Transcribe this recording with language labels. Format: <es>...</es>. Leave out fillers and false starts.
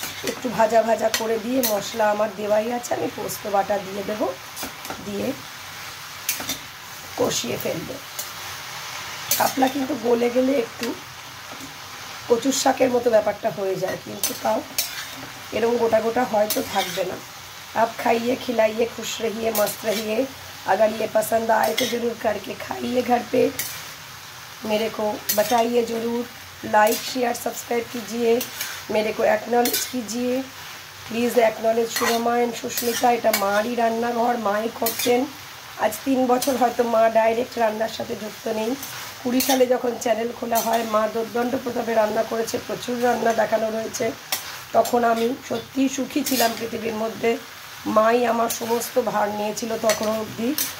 <bn>একটু ভাজা ভাজা করে দিয়ে মশলা আমার দেওয়াই আছে, আমি পোস্ত বাটা দিয়ে দেব, দিয়ে কষিয়ে ফেলবো। শাপলা কিন্তু গলে গেলে একটু কচুর শাকের মতো ব্যাপারটা হয়ে যায়, কিন্তু তাও এরকম গোটা গোটা হয়তো থাকবে না।</bn> <hi>आप खाइए खिलाइए खुश रहिए मस्त रहिए, अगर ये पसंद आए तो ज़रूर करके खाइए घर पे, मेरे को बताइए ज़रूर, लाइक शेयर सब्सक्राइब कीजिए, मेरे को एक्नॉलेज कीजिए प्लीज़।</hi> <bn>एक्नॉलेज शुभमा एंड सुष्मिता, এটা মারই রান্নাঘর, মাই করতেন। আজ 3 বছর হয়তো মা ডাইরেক্ট রান্নার সাথে যুক্ত নেই। 20 সালে যখন চ্যানেল খোলা হয় মা দুর্দণ্ড প্রতাপে রান্না করেছে, প্রচুর রান্না দেখানো রয়েছে। তখন আমি সত্যিই সুখী ছিলাম পৃথিবীর মধ্যে, মাই আমার সমস্ত ভার নিয়েছিল তখন অবধি।</bn>